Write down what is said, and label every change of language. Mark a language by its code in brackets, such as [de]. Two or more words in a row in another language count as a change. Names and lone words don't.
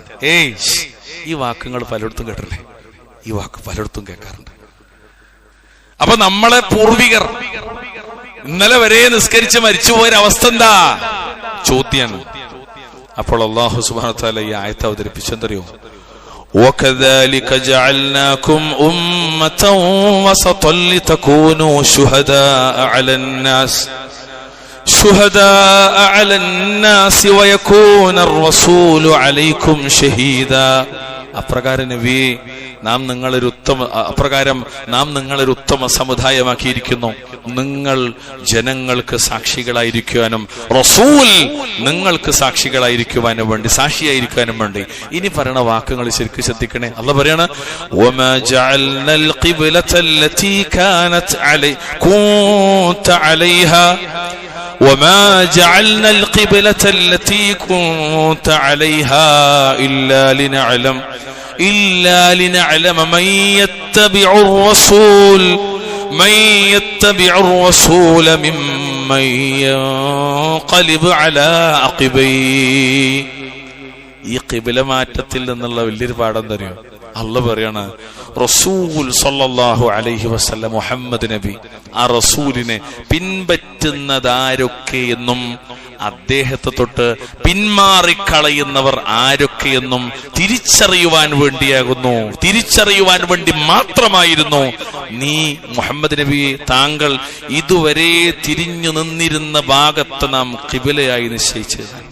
[ml] ഈ വാക്കുകൾ പലയിടത്തും കേട്ടില്ലേ? ഈ വാക്ക് പലയിടത്തും കേൾക്കാറുണ്ട്. അപ്പൊ നമ്മളെ പൂർവികർ ഇന്നലെ വരെ നിസ്കരിച്ച് മരിച്ചുപോയ അവസ്ഥ എന്താ ചോദ്യാണ്. അപ്പോൾ അല്ലാഹു [ar] سبحانه وتعالى [ml] ഈ ആയത്ത് അവതരിപ്പിച്ചെന്തറിയോ? [ar] وَكَذَلِكَ جَعَلْنَاكُمْ أُمَّةً وَسَطًا لِتَكُونُوا شُهَدَاءَ عَلَى النَّاسِ وَيَكُونَ الرَّسُولُ عَلَيْكُمْ شَهِيدًا. [ml] അപ്രകാരം നബിയെ, നാം നിങ്ങളൊരു ഉത്തമ സമുദായമാക്കിയിരിക്കുന്നു. നിങ്ങൾ ജനങ്ങൾക്ക് സാക്ഷികളായിരിക്കുവാനും റസൂൽ നിങ്ങൾക്ക് സാക്ഷികളായിരിക്കുവാനും വേണ്ടി, സാക്ഷിയായിരിക്കാനും വേണ്ടി. ഇനി പറയുന്ന വാക്കുകൾ ശരിക്കും ശ്രദ്ധിക്കണേ. അല്ലാഹു പറയാണ്, [ar] وما جعلنا القبلة التي كانت كنت عليها وما جعلنا القبلة التي كنت عليها إلا لنعلم من يتبع الرسول ممن ينقلب على عقبيه. [ml] ഈ ഖിബല മാറ്റത്തിൽ നിന്നുള്ള വലിയൊരു പാഠം തരും. അല്ലാഹു പറയാണ്, റസൂൽ [ar] صلى الله عليه وسلم [ml] മുഹമ്മദ് നബി, ആ റസൂലിനെ പിൻപറ്റുന്നതാരൊക്കെയെന്നും അദ്ദേഹത്തെ തൊട്ട് പിന്മാറിക്കളയുന്നവർ ആരൊക്കെയെന്നും തിരിച്ചറിയുവാൻ വേണ്ടി മാത്രമായിരുന്നു നീ മുഹമ്മദ് നബി, താങ്കൾ ഇതുവരെ തിരിഞ്ഞു നിന്നിരുന്ന ഭാഗത്ത് നാം ഖിബലയായി നിശ്ചയിച്ചത്.